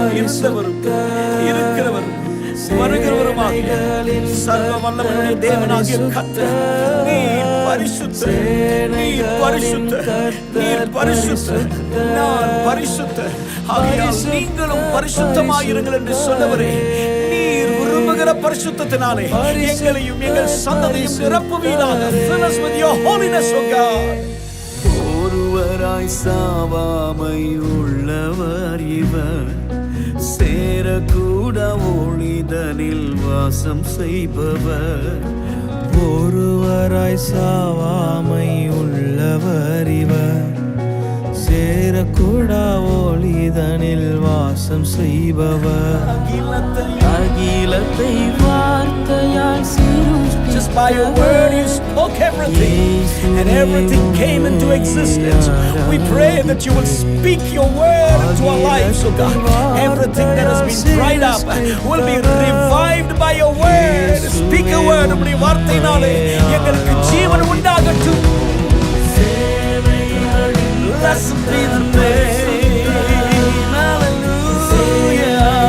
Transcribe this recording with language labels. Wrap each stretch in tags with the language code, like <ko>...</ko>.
<ta>இருந்தவரும் இருக்கிறவரும் வருகிறவருமாகிய சர்வ வல்லவருடைய தேவனாகிய கர்த்தர், நீர் பரிசுத்தர், நீர் பரிசுத்தர், நீர் பரிசுத்தர், நான் பரிசுத்தர். ஆகையால் நீங்களும் பரிசுத்தமாயிருங்கள் என்று சொன்னவரே, நீர் விரும்புகிற பரிசுத்தத்தினாலே எங்களையும் எங்கள் சந்ததியும் நிரப்புவீராக.</ta> <en>Fill us with your holiness, O God.</en> <ta>ஒருவராய் சாவாமை உள்ளவர் இவர், சேரக்கூட ஒளிதனில் வாசம் செய்பவர். ஒருவராய் சாவாமை உள்ளவர் இவர், சேரக்கூட ஒளிதனில் வாசம் செய்பவர். அகிலத்தை வார்த்தையால்</ta> <en>Just by your word you spoke everything, and everything came into existence. We pray that you will speak your word into our lives, O God. Everything that has been dried up will be revived by your word. Speak a word.</en> <ta>உம்முடைய வார்த்தையினாலே எங்களுக்கு ஜீவன் உண்டாகட்டும்.</ta> <en>Blessed be the name. Hallelujah.</en>